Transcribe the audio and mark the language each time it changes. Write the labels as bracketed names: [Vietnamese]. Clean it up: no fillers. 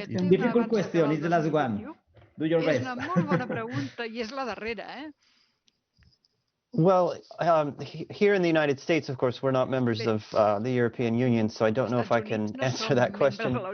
[English] Difficult question, it's the last one. Do your best. [Catalan] És una molt bona pregunta i és la darrera, [English] Well, here in the United States, of course, we're not members of the European Union, so I don't know if I can answer that question.